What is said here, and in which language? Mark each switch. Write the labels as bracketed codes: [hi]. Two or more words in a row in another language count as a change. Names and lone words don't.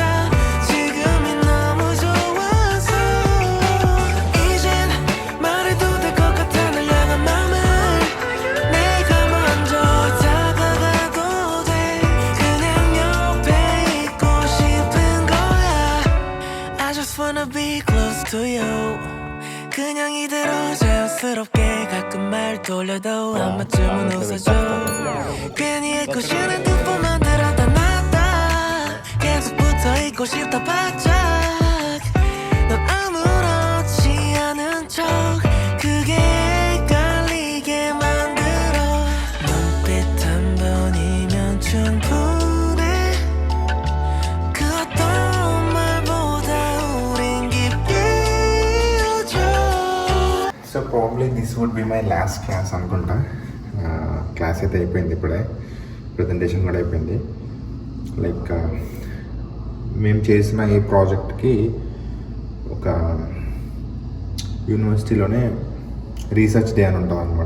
[ko] 지금이 너무 좋아서 이젠 말해도 될 것 같아. 널 향한 마음을 내가 먼저 다가가도 돼. 그냥 옆에 있고 싶은 거야. [en] I just wanna be close to you. [ko] 그냥 이대로 자연스럽게 가끔 말 돌려도 한 번쯤은 웃어줘. 괜히 애꿎은 두번 만들었다 놨다. 계속 붙어있고 싶다 바짝. 넌 아무렇지 않은 척 그게 헷갈리게 만들어. 눈빛 한 번이면 충분해. 그 어떤 말보다 우린 깊게 이어져. [en] so probably this would be my last class అనుకుంటా. [te] క్లాస్ అయితే అయిపోయింది ఇప్పుడే. ప్రజెంటేషన్ కూడా అయిపోయింది. లైక్ మేము చేసిన ఈ ప్రాజెక్ట్కి ఒక యూనివర్సిటీలోనే [en] research day [te] అని ఉంటుంది అనమాట.